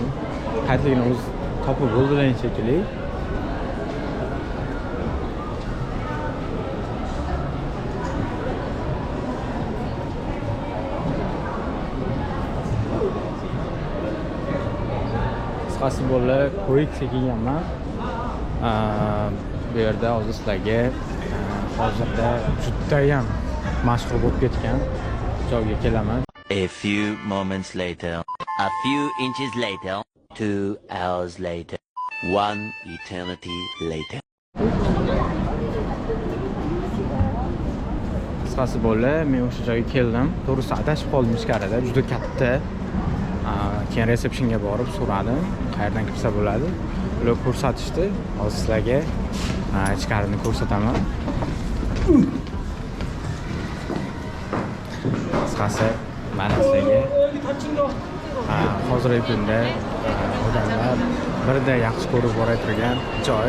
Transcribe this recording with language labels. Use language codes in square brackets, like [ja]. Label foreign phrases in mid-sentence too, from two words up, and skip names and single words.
[uz] Qayerligini o'z topib bo'ldilar shekilli. Qisqasi bolalar, ko'rikka kelganman. Bu yerda hozir sizlarga hozirda juda ham mashhur bo'lib ketgan joyga kelaman. [en] A few moments later. A few inches later. 2 hours later. 1 eternity later. [uz] Qisqasi bolalar, men o'sha joyga keldim. To'g'risi adashib qoldim ichkarida, juda katta. Keyin resepsiyonga borib so'radim, qayerdan kirsa bo'ladi. Ular ko'rsatishdi. Hozir sizlarga ichkarini ko'rsataman. Qisqasi mana sizlarga hozirgi kunda odamlar birda yaxshi ko'rib borayotgan joy.